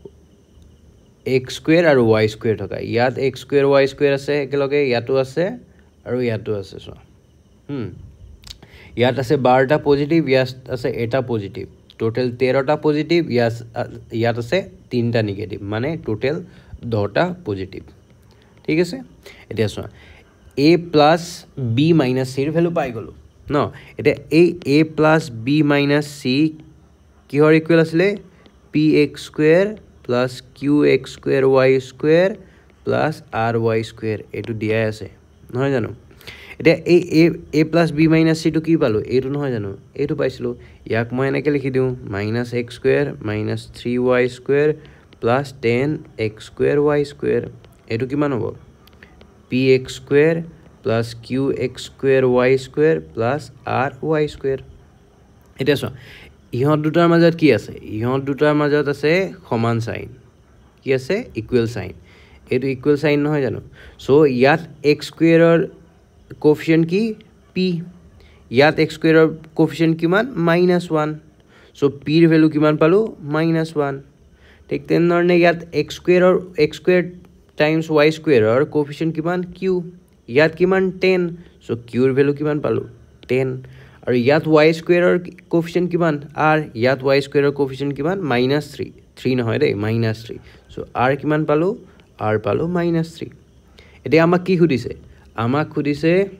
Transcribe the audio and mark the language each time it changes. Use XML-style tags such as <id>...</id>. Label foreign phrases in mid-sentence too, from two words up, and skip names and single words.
<as>x² আৰু y² থকা ইয়াত x² y² আছে একেলগে ইয়াতো আছে আৰু ইয়াতো আছে চোৱা ইয়াত আছে 12টা পজিটিভ ইয়াত আছে এটা পজিটিভ টোটাল 13টা পজিটিভ ইয়াত আছে 3টা নিগেটিভ মানে টোটাল 10টা পজিটিভ ঠিক আছে এতিয়া চোৱা</as> <en>a plus b minus c</en> <as>ৰ ভ্যালু পাই গলো ন এটা এই</as> <en>a plus b minus c</en> <as>কিহৰ ইকুৱেল আছিল</as> <en>px square plus qx square y square plus ry square</en> <as>এটো দিয়াই আছে নহয় জানো এটা এই a plus b minus c টো কি পালো এটো নহয় জানো এটো পাইছিলো ইয়াক মই এনেকে লিখি দিও</as> <en>-x square minus 3y square plus 10x square y square</en> <as>এটো কিমান হ'ব</as> <en>px square plus qx square y square plus ry square</en> <as>এটা চোৱা ইহত দুটাৰ মাজত কি আছে ইহত দুটাৰ মাজত আছে সমান সাইন কি আছে</as> <en>equal sign</en> <as>এটো</as> <en>equal sign</en> <as>নহয় জানো সো ইয়াত</as> <en>x square</en> <as>ৰ কোএফিচিয়েন্ট কি p ইয়াত</as> <en>x square</en> <as>ৰ কোএফিচিয়েন্ট কিমান -1 সো p ৰ ভ্যালু কিমান পালো -1 ঠিক তেনেধৰণে ইয়াত</as> <en>x square times y square</en> <as>ৰ কোএফিচিয়েন্ট কিমান q ইয়াত কিমান 10 সো q ৰ ভ্যালু কিমান পালো 10 আৰু ইয়াত</as> <en>y square</en> <as>ৰ কোএফিচিয়েন্ট কিমান r ইয়াত</as> <en>y square</en> <as>ৰ কোএফিচিয়েন্ট কিমান -3 নহয় দেই -3 সো r কিমান পালো r পালো -3 এতিয়া আমাক কি খুদিছে আমাক খুদিছে</as>